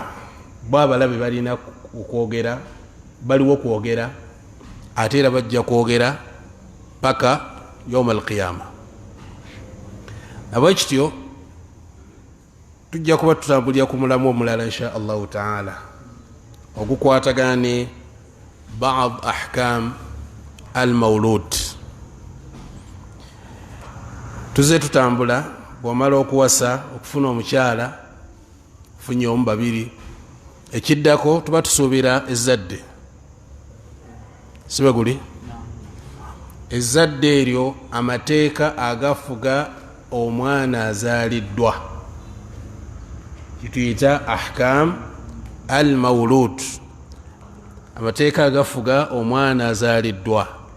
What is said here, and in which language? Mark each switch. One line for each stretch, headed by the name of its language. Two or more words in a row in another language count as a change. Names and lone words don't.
Ganda: Bo abalabe balina okwogera, baliwo kwogera, ate era bajja kwogera paka
Arabic: يوم القيامة.
Ganda: Abakityo tujja kuba tutambulira ku mulamu omulala
Arabic: إن شاء الله تعالى
Ganda: ogukwatagana ne
Arabic: بعض أحكام المولود.
Ganda: Tuze tutambula, bw'omala okuwasa okufuna omukyala funye omu babiri, ekiddako tuba tusuubira ezzadde, sibe guli ezzadde eryo amateeka agafuga omwana azaaliddwa kituyita
Arabic: أحكام المولود,
Ganda: amateeka agafuga omwana azaaliddwa.